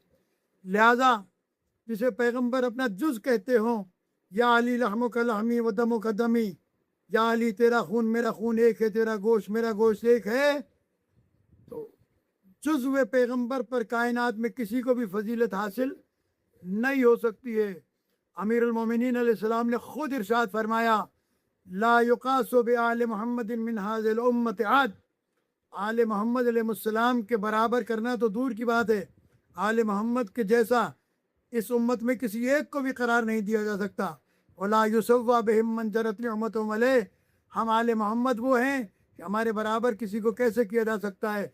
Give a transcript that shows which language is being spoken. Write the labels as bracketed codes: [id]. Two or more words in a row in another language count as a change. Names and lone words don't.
[ur] لہذا جسے پیغمبر اپنا جز کہتے ہوں، [ar] یا علی لحمک لحمی و دمک دمی، [ur] یا علی تیرا خون میرا خون ایک ہے، تیرا گوشت میرا گوشت ایک ہے، تو جزو پیغمبر پر کائنات میں کسی کو بھی فضیلت حاصل نہیں ہو سکتی ہے۔ امیر المومنین علیہ السلام نے خود ارشاد فرمایا [ar] لا يقاس بآل محمد من هذه الأمة أحد. [ur] آلِ محمد علیہ السلام کے برابر کرنا تو دور کی بات ہے، آلِ محمد کے جیسا اس امت میں کسی ایک کو بھی قرار نہیں دیا جا سکتا. [ar] ولا يسوى بهم من جرت نعمتهم عليه. [ur] ہم آلِ محمد وہ ہیں کہ ہمارے برابر کسی کو کیسے کیا جا سکتا ہے.